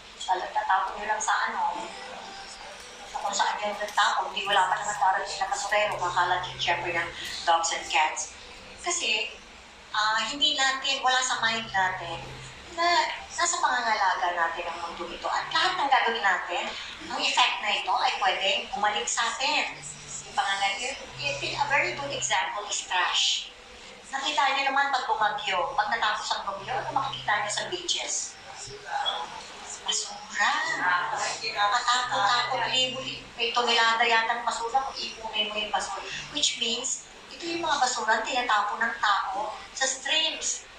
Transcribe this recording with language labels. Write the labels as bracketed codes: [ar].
[tl] Tatapon nyo lang sa kung saan yung nagtapon, hindi wala pa naman darating na basurero, makalat yung syempre ng [en] dogs and cats. [tl] Kasi, hindi natin, wala sa mind natin, na nasa pangangalaga natin ang mundo ito. At lahat ng gagawin natin, ang effect na ito ay pwedeng bumalik sa atin. [en] Yung a very good example is trash. [tl] Nakita niyo naman pag bumagyo, pag natapos ang bagyo, ano makikita niyo sa beaches? Basura. Nakatapon-tapon, may tonelada yata ng basura kung ipunin mo yung basura. [en] Which means, [tl] ito yung mga basura tinatapon ng tao sa streams.